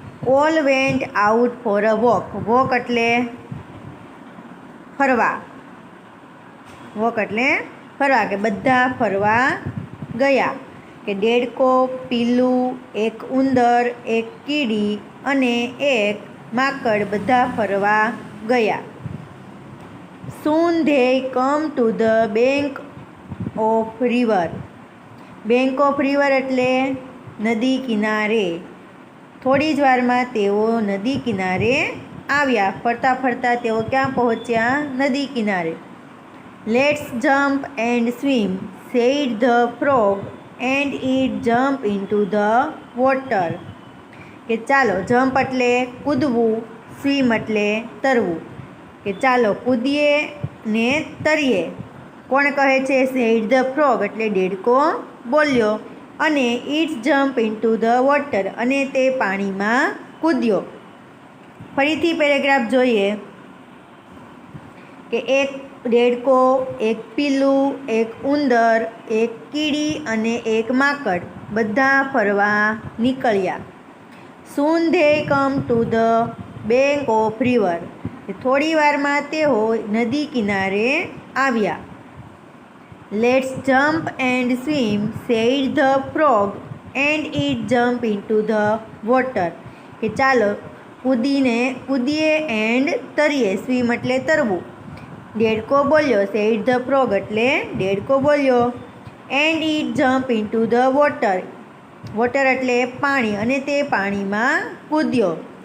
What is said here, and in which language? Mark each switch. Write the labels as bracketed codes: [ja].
[en] All went out for a walk. [gu] Walk એટલે ફરવા, walk એટલે ફરવા, કે બધા ફરવા ગયા। કે દેડકો, પીલું, એક ઉંદર, એક કીડી અને એક માકડ બધા ફરવા ગયા। [en] Soon they come to the bank of river। Bank of river [gu] એટલે નદી કિનારે। થોડી જ વારમાં તેઓ નદી કિનારે આવ્યા। ફરતા ફરતા તેઓ ક્યાં પહોંચ્યા? નદી કિનારે। [en] Let's jump and swim said the frog and it jump into the water. [gu] કે ચાલો, જમ્પ એટલે કૂદવું, સ્વિમ એટલે તરવું, કે ચાલો કૂદીએ ને તરીએ। કોણ કહે છે? [en] said the frog [gu] એટલે દેડકો બોલ્યો, અને [en] its jump into the water [gu] અને તે પાણીમાં કૂદ્યો। ફરીથી પેરેગ્રાફ જોઈએ। કે એક દેડકો, એક પીલું, એક ઉંદર, એક કીડી અને એક માકડ બધા ફરવા નીકળ્યા। [en] Soon they come to the bank of river। [gu] થોડી વારમાં તેઓ નદી કિનારે આવ્યા। [en] Let's jump and swim said the frog and it jump into the water। [gu] કે ચાલો કૂદીએ એન્ડ તરીએ, સ્વિમ એટલે તરવું, દેડકો બોલ્યો, [en] said the frog [gu] એટલે દેડકો બોલ્યો, [en] and it jump into the water, [gu] water એટલે પાણી, અને તે પાણીમાં કૂદ્યો।